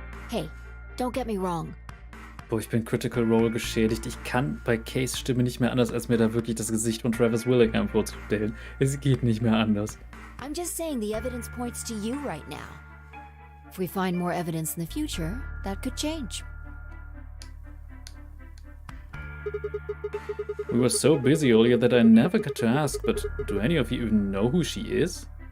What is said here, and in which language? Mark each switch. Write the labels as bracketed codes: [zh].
[en] Hey, don't get me wrong. [de] Boah, ich bin Critical Role geschädigt. Ich kann bei Kays Stimme nicht mehr anders, als mir da wirklich das Gesicht von Travis Willingham vorzustellen. Es geht nicht mehr anders. [en] I'm just saying the evidence points to you right now. If we find more evidence in the future, that could change. We were so busy earlier that I never got to ask, but do any of you even know who she is?